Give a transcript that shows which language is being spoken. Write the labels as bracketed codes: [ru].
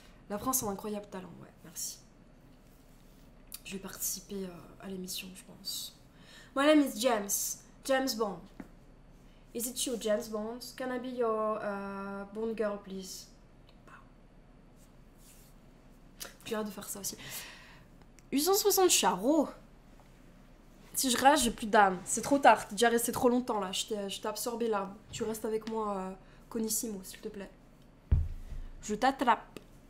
[fr] La France a un incroyable talent, ouais, merci. Je vais participer à l'émission, je pense. [en] My name is James. James Bond. Is it you, James Bond? Can I be your Bond girl, please? [fr] J'ai hâte de faire ça aussi. 860 charros. Si je rage, j'ai plus d'âme. C'est trop tard, t'es déjà resté trop longtemps là. Je t'ai absorbé l'âme. Tu restes avec moi, Conissimo, s'il te plaît. Je t'attrape.